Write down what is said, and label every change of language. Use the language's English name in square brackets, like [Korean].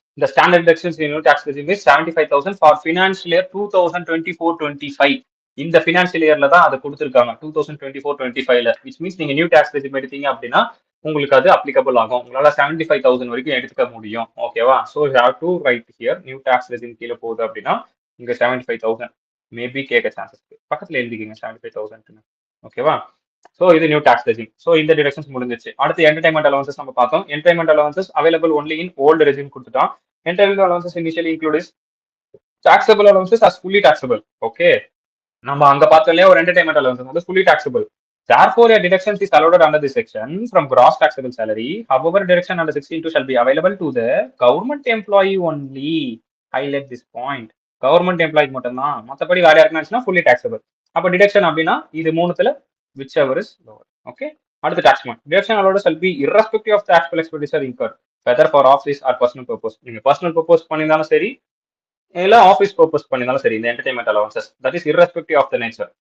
[English] The standard deductions in new tax regime is 75,000 for financial year 2024-25. [Tamil] இந்த financial இயர்ல தான் அதை கொடுத்துருக்காங்க 2024-25ல. விச் மீன்ஸ் நீங்க நியூ டாக்ஸ் ரெஜிம் எடுத்தீங்க அப்படின்னா உங்களுக்கு அது அப்ளிகபிள் ஆகும். உங்களால 75,000 வரைக்கும் எடுத்துக்க முடியும். ஓகேவா? [English] so have to write here [Tamil] new tax regime கீழே போகுது அப்படின்னா இங்க 75,000 மேபி கேட்க சான்சஸ் பக்கத்துல எழுதிக்கிங்க 75,000. ஓகேவா? ஸோ இது நியூ டாக்ஸ் ரெஜிம். ஸோ இந்த டிடக்ஷன்ஸ் முடிஞ்சிச்சு. அடுத்து என்டர்டைன்மெண்ட் அலவன்சஸ் நம்ம பார்த்தோம். Entertainment allowances [English] available only in old regime [Tamil] கொடுத்துட்டான். [English] Entertainment allowances initially include is taxable allowances as fully taxable. [Tamil] Okay, நம்ம அங்க பார்த்தோம்லையே ஒரு என்டர்டைன்மெண்ட் அலவன்சஸ் வந்து fully taxable. [English] Therefore, a deduction is allowed under this section from gross taxable salary. However, deduction under 16(2) shall be available to the government employee only. Highlight this point. [Tamil] Government எம்ப்ளாய்க்கு மட்டும்தான், மற்றபடி வேற யாருக்குன்னா fully taxable. அப்போ deduction அப்படின்னா இது மூணுத்துல [English] Whichever is lower. [Tamil] Okay, அடுத்து tax amount. [English] Deduction allowed shall be irrespective of taxable expenditure incurred whether for office or personal purpose. [Tamil] நீங்க personal purpose பண்ணியிருந்தாலும் சரி இல்ல ஆஃபீஸ் பர்பஸ் பண்ணியிருந்தாலும் சரி, இந்த entertainment allowances [English] That is irrespective of the nature.